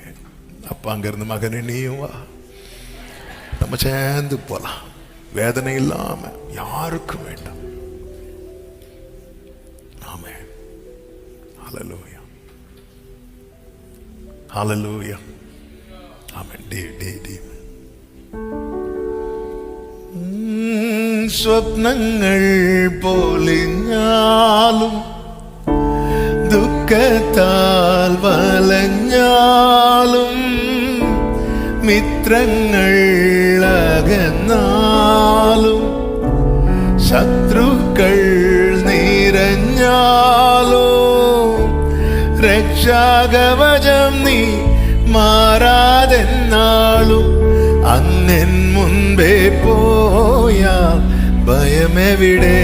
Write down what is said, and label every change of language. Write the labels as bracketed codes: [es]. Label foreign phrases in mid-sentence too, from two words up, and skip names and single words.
[ta] அப்பா அங்க இருந்து, மகனே நீயும் வா, நம்ம சேர்ந்து போலாம். வேதனை இல்லாம யாருக்கும் வேண்டாம். ஆமே. ஹல்லேலூயா, ஹல்லேலூயா. ஆமென். [ml] സ്വപ്നങ്ങൾ പൊലിഞ്ഞാലും ദുഃഖത്താൽ വലഞ്ഞാലും മിത്രങ്ങൾ അകന്നാലും ശത്രുക്കൾ നിറഞ്ഞാലും രക്ഷാകവചം നീ മാറാതെന്നാളും അങ്ങൻ മുൻപേ പോയാൽ ഭയമെവിടെ?